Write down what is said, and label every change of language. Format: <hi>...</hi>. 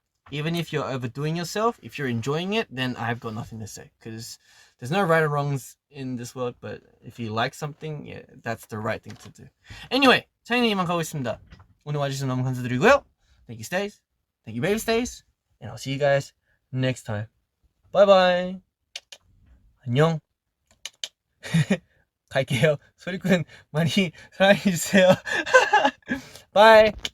<en>even if you're overdoing yourself, if you're enjoying it, then I've got nothing to say. Because there's no right or wrongs in this world, but if you like something, yeah, that's the right thing to do.</en> <ko>Anyway, 저희는 이만 가고 있습니다. 오늘 와주셔서 너무 감사드리고요.</ko> <en>Thank you, Stays. Thank you, baby Stays. And I'll see you guys next time. Bye bye. 안녕.</en> <ko>갈게요. 소리꾼 많이 사랑해주세요. Bye.</ko>